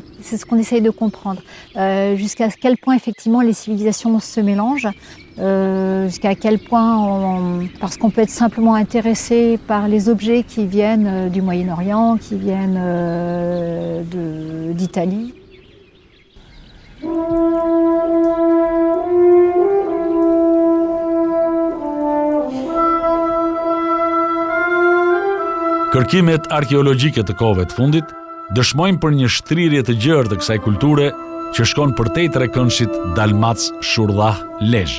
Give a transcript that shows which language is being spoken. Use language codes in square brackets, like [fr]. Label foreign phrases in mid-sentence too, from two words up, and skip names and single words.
[fr] C'est ce qu'on essaye de comprendre. Jusqu'à quel point, effectivement, les civilisations se mélangent. Jusqu'à quel point, parce qu'on peut être simplement intéressé par les objets qui viennent du Moyen-Orient, qui viennent d'Italie. [sq] Kërkimet arkeologjike të kohëve të fundit dëshmojnë për një shtrirje të gjerë të kësaj kulture që shkon përtej trekëndshit Dalmac Shurdhah Lezhë.